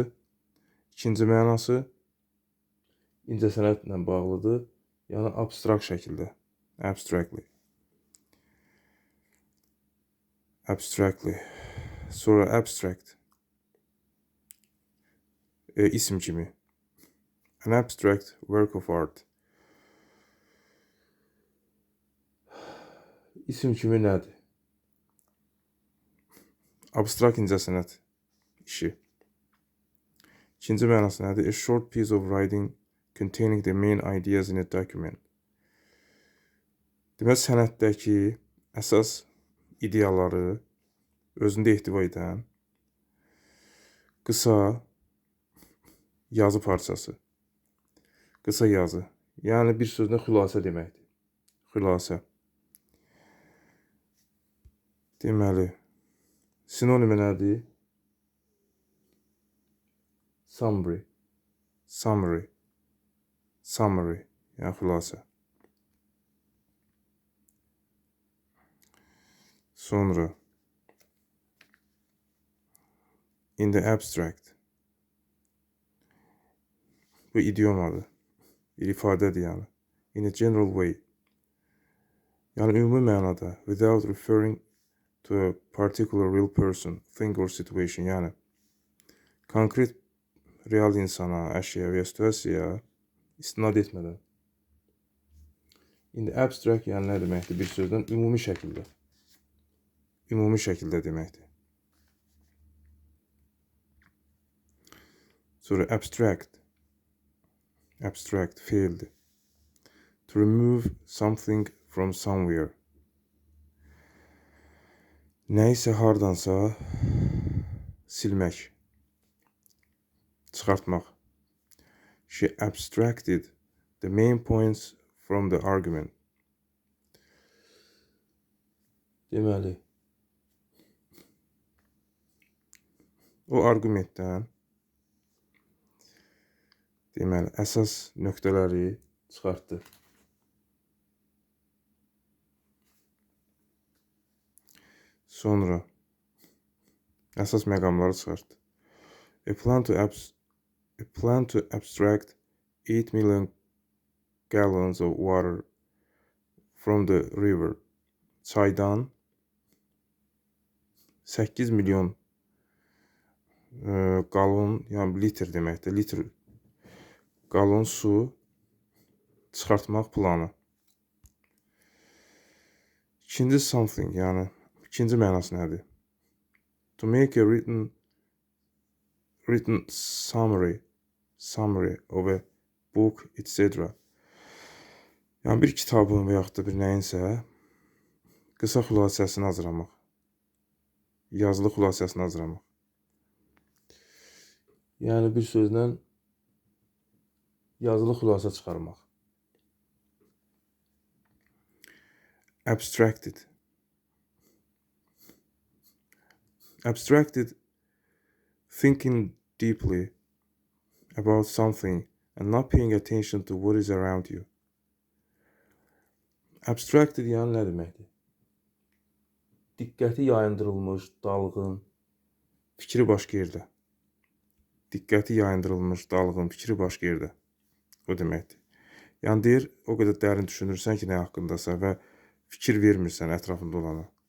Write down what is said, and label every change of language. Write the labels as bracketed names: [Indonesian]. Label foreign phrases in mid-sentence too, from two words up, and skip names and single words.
[Azerbaijani] İkinci mənası incəsənətlə bağlıdır. Yəni abstrakt şəkildə. Abstractly. Sonra abstract. İsim kimi. [English] An abstract work of art. [Azerbaijani] İsim kimi nədir? Abstrakt incəsənət işi. İkinci mənası nədir? [English] A short piece of writing containing the main ideas in a document. [Azerbaijani] Deməli, sənətdəki əsas ideyaları özündə ehtiva edən qısa yazı parçası. Qısa yazı. Yəni bir sözlə xülasə deməkdir. Xülasə. Deməli, sinonimi nədir? Summary. Yəni xülasə. Sonra [English] in the abstract. [Azerbaijani] Bu idiomadır. Bir ifadədir yəni. [English] In a general way. [Azerbaijani] Yəni ümumi mənada. [English] Without referring to a particular real person, thing or situation. [Azerbaijani] Yəni konkret real insana, əşya və ya situasiyaya istinad etmədən. [English] In the abstract [Azerbaijani] yəni nə deməkdir? Bir sözdən ümumi şəkildə. Ümumi şəkildə deməkdir. Sonra abstract feildir. [English] To remove something from somewhere. [Azerbaijani] Nəysə hardansa silmək, çıxartmaq. [English] She abstracted the main points from the argument. [Azerbaijani] Deməli, o arqumentdən əsas nöqtələri çıxartdı. Sonra əsas məqamları çıxartdı. [English] A plan to abstract 8 million gallons of water from the river. [Azerbaijani] Çaydan 8 milyon galon, yəni litr deməkdir, litr galon su çıxartmaq planı. İkinci something, yəni ikinci mənası nədir? [English] To make a written summary of a book, etc. [Azerbaijani] Yəni bir kitabın və yaxud da bir nəyinsə qısa xülasəsini hazırlamaq. Yazılı xülasəsini hazırlamaq. Yəni bir sözlə yazılı xülasə çıxarmaq. [English] Abstracted, thinking deeply about something and not paying attention to what is around you. [Azerbaijani] Abstracted yəni nə deməkdir? Diqqəti yayındırılmış, dalğın, fikri başqa yerdə. Diqqəti yayındırılmış, dalğın, fikri başqa yerdə. O deməkdir. Yəni deyir, o qədər dərin düşünürsən ki, nə haqqındasa və fikir vermirsən ətrafında olana.